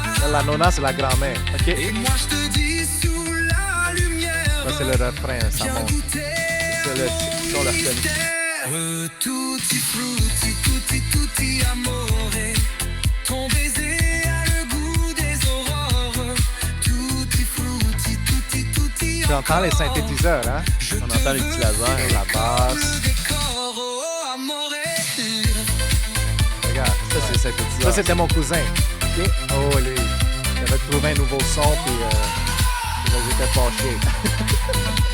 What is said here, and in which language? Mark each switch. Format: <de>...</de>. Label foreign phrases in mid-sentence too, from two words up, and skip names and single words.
<it>la nonna,</it> <fr>c'est la grand-mère. OK. Et moi je te dis sous la lumière. Ça, c'est le refrain, ça Viens monte. goûter C'est le si on le reconnaît. mystère.</fr> <it>Tutti frutti, tutti tutti amore.</it> <fr>Ton baiser a le goût des aurores.</fr> <it>Tutti frutti, tutti tutti</it> <fr>Tu entends les encore. synthétiseurs, hein? On entend les petits lasers. La basse. Le décor, oh amore. Regarde, Ça, c'est synthétiseur. ça, c'était mon cousin. OK? Oh, lui, il avait trouvé un nouveau son, puis j'étais fâché.</fr>